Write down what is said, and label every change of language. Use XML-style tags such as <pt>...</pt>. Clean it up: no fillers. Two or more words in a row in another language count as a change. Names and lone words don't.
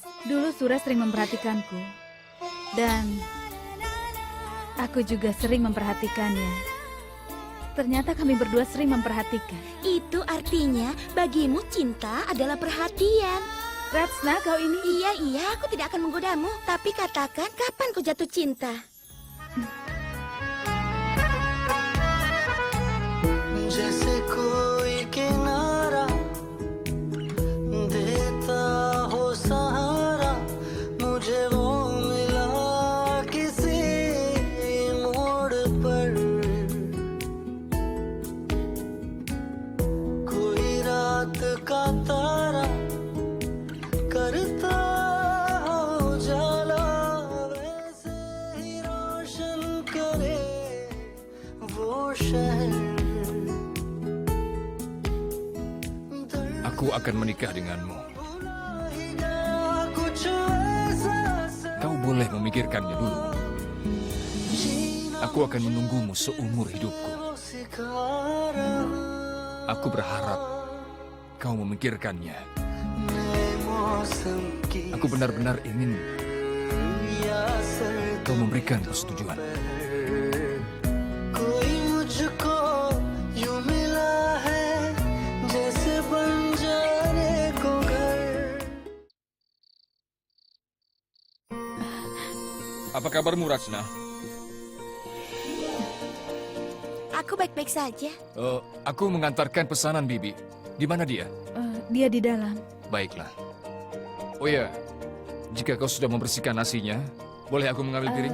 <id>Dulu Sures sering memperhatikanku. Dan aku juga sering memperhatikannya. Ternyata kami berdua sering memperhatikan. Itu artinya bagimu cinta adalah perhatian. Ratsna, kau ini... Iya, aku tidak akan menggodamu. Tapi katakan kapan kau jatuh cinta?</id> <hi>जैसे कोई किनारा देता हो सहारा मुझे वो मिला किसी मोड़ पर कोई रात का तारा करता हो जाला वैसे ही रोशन करे वो शहर</hi> <id>Aku akan menikah denganmu. Kau boleh memikirkannya dulu. Aku akan menunggumu seumur hidupku. Aku berharap kau memikirkannya. Aku benar-benar ingin kau memberikan persetujuan.</id> <hi>कोई मुझको यूं मिला है जैसे बंजारे को घर</hi> <id>Apa kabarmu, Ratsna? Aku baik-baik saja. Aku mengantarkan pesanan Bibi. Di mana dia? Dia di dalam. Baiklah. Oh ya, jika kau sudah membersihkan nasinya, boleh aku mengambil piring?</id>